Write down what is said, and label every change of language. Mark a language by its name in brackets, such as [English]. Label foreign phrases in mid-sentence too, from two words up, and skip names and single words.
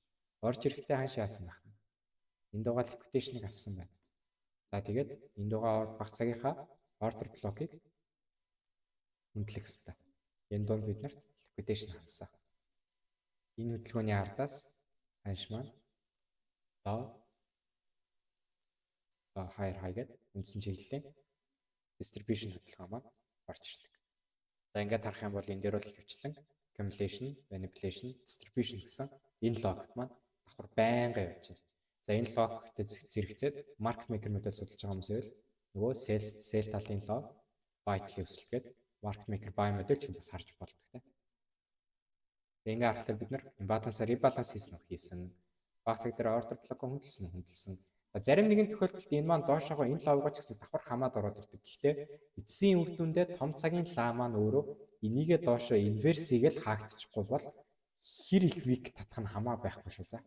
[Mongolian] Орж ирэхдээ хаашаа яасан байх вэ? Энд байгаа liquidation-ыг авсан байна. За тэгээд энд байгаа бага цагийнхаа [English] order block- [Mongolian] ыг хөндлөх ёстой. Энэ донд биднэрт liquidation хандсан. Энэ хөдөлгөөний ардаас ханш маань [English] low higher high [Mongolian] гэдэг үндсэн чиглэлийн distribution хөдөлгөөн маань орж ирдэг. За ингээд харах юм бол энэ дээр бол ихэвчлэн [English] accumulation, manipulation, distribution [Mongolian] гэсэн энэ логик маань давхар байнга явж байна. За энэ логиктэй зэрэгцээд [English] market maker [Mongolian] модель судалж байгаа хүмүүс байвал нөгөө sell талын лог buy талын өсөлт гэдэг [English] market maker buy [Mongolian] модель ч бас харж болдог тийм. Тэгээ ингээд харахад бид нар [English] imbalance rebalance [Mongolian] хийсэн. Бага цаг дээр [English] order block [Mongolian] хөндлөсөн. Зарим нэгэн тохиолдолд энэ маань доошоогоо энэ лавгаа ч гэсэн давхар хамаад ороод ирдэг. Гэхдээ эцсийн үр дүндээ том цагийн лаа маань өөрөө энийгээ доошоо инверс хийгээл хаагдчихгүй бол хэр их вик татах нь хамаа байхгүй шүү за.